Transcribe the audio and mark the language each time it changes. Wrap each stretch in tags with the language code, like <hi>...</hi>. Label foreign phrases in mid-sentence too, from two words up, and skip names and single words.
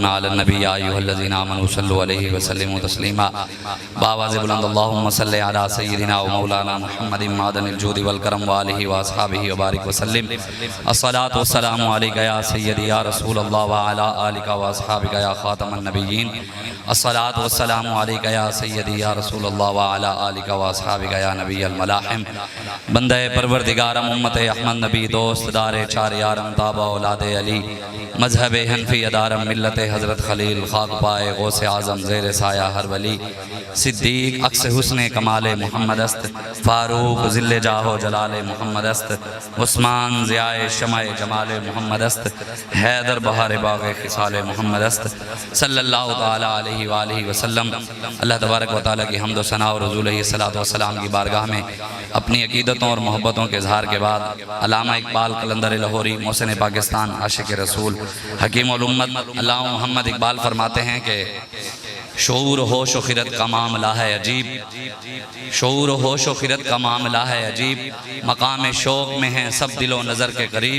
<ar>صلى الله عليه نبي يا أيها الذين آمنوا صلوا عليه وسلموا تسليما.</ar> <ur>باآواز بلند</ur> <ar>اللهم صل على سيدنا ومولانا محمد معدن الجود والكرم وآله وأصحابه وبارك وسلم. الصلاة والسلام عليك يا سيدي يا رسول الله وعلى آلك وأصحابك يا خاتم النبيين. الصلاة والسلام عليك يا سيدي يا رسول الله وعلى آلك وأصحابك يا نبي الملاحم.</ar> <fa>بنده پروردگارم امت احمد نبی دوستدار چار یارم تابع اولاد علی مذهب حنفی دارم ملت حضرت خلیل خاک پای غوث اعظم زیر سایه هر ولی صدیق عکس حسن کمال محمد است فاروق ظل جاه و جلال محمد است عثمان ضیای شمع جمال محمد است حیدر بهار باغ خصال محمد است</fa> <ar>صلى الله تعالى عليه وآله وسلم. الله تبارك وتعالى</ar> <ur>کی حمد و ثنا اور رسول</ur> <ar>صلی اللہ علیہ وسلم</ar> <ur>کی بارگاہ میں اپنی عقیدتوں اور محبتوں کے اظہار کے بعد علامہ اقبال قلندر لاہوری محسن پاکستان عاشق رسول حکیم الامت علامہ محمد اقبال فرماتے ہیں کہ شعور ہوش و خرد کا معاملہ ہے عجیب، شعور ہوش و خرد کا معاملہ ہے عجیب، مقام شوق میں ہے سب دل و نظر کے قریب.</ur>